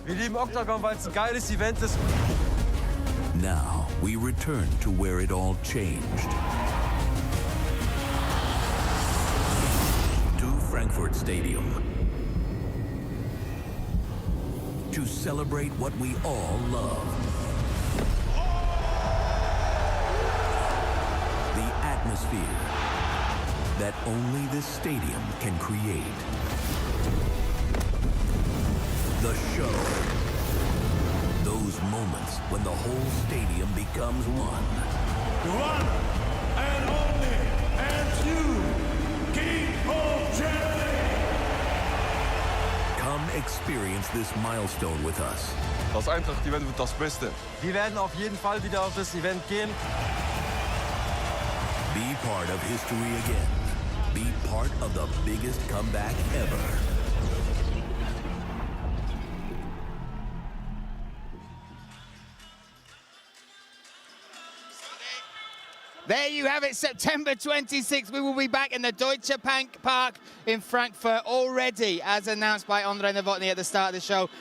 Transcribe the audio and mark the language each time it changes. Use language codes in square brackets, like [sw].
[de] Wir lieben Octagon, weil es ein geiles Event ist. [en] Now we return to where it all changed. To Frankfurt Stadium. To celebrate what we all love. The atmosphere that only this stadium can create. The show. Those moments when the whole stadium becomes one. One and only, and you, King of Germany. Come experience this milestone with us. [de] Das Eintracht-Event wird das Beste. Wir werden auf jeden Fall wieder auf das Event gehen. [en] Be part of history again. Be part of the biggest comeback ever. There you have it, September 26th. We will be back in the Deutsche Bank Park in Frankfurt already, as announced by Andrei Novotny at the start of the show.